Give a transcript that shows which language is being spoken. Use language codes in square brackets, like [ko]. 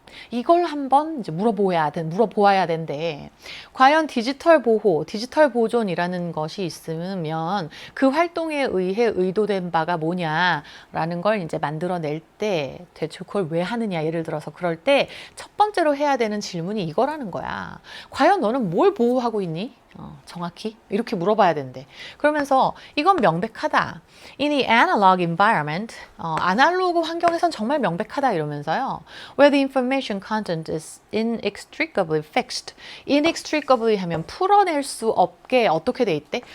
[ko] 이걸 한번 이제 물어보아야 된대. 과연 디지털 보호, 디지털 보존이라는 것이 있으면 그 활동에 의해 의도된 바가 뭐냐라는 걸 이제 만들어낼 때 대체 그걸 왜 하느냐 예를 들어서 그럴 때 첫 번째로 해야 되는 질문이 이거라는 거야. 과연 너는 뭘 보호하고 있니? 정확히 이렇게 물어봐야 된대. 그러면서 이건 명백하다. [en] In the analog environment, [ko] 아날로그 환경에선 정말 명백하다 이러면서요. [en] Where the information content is inextricably fixed. [ko] inextricably 하면 풀어낼 수 없게 어떻게 돼 있대?